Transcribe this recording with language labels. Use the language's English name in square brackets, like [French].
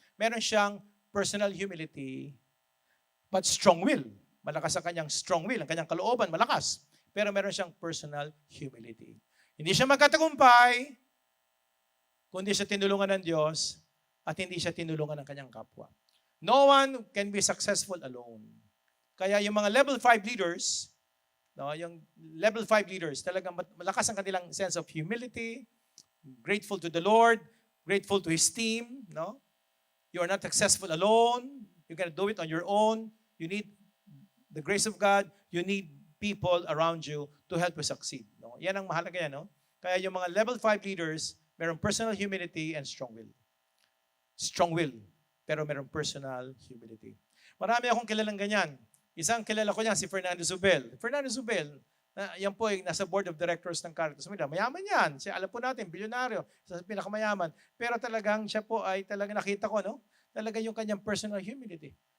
[Filipino] Meron siyang [English] personal humility, but strong will. [Filipino] Malakas ang kanyang strong will. Ang kanyang kalooban, malakas. Pero meron siyang [English] personal humility. [Filipino] Hindi siya magkatagumpay, kundi siya tinulungan ng Diyos at hindi siya tinulungan ng kanyang kapwa. [English] No one can be successful alone. [Filipino] Kaya yung mga [English] level 5 leaders, no, yung level 5 leaders, [Filipino] talagang malakas ang kanilang [English] sense of humility, grateful to the Lord, grateful to His team. No? You are not successful alone. You cannot do it on your own. You need the grace of God. You need people around you to help you succeed. [Filipino] No? Yan ang mahalaga yan. No? Kaya yung mga level 5 leaders, mayroong [English] personal humility and strong will. [Filipino] Strong will, pero mayroong personal humility. Marami akong kilalang ganyan. Isang kilala ko niyan, si Fernando Zubel. Fernando Zubel, yan po ay nasa board of directors ng Caritas Manila. Mayaman yan. Siya, alam po natin, bilyonaryo, sa pinakamayaman. Pero talagang siya po ay talagang nakita ko, no? Talaga yung kanyang personal humility.